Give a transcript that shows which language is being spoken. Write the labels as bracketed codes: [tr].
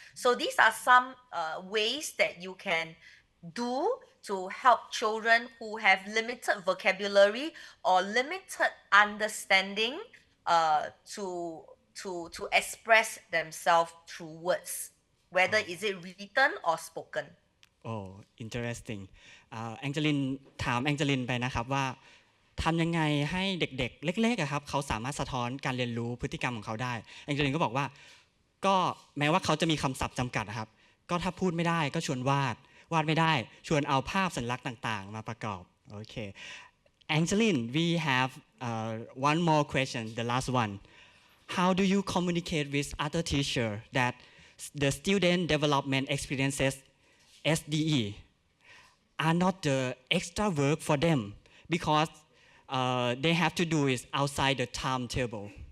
[en] So these are some ways that you can do to help children who have limited vocabulary or limited understanding to express themselves through words, whether is it written or spoken. Oh, interesting. [th] แองเจลินถามแองเจลินไปนะครับว่าทำยังไงให้เด็กๆเล็กๆครับเขาสามารถสะท้อนการเรียนรู้พฤติกรรมของเขาได้แองเจลินก็บอกว่าก็แม้ว่าเขาจะมีคำศัพท์จำกัดนะครับก็ถ้าพูดไม่ได้ก็ชวนวาดไม่ได้ชวนเอาภาพสัญลักษณ์ต่างๆมาประกอบโอเค [en] Angeline, we have one more question, the last one. How do you communicate with other teachers that the student development experiences SDE are not the extra work for them because they have to do it outside the timetable.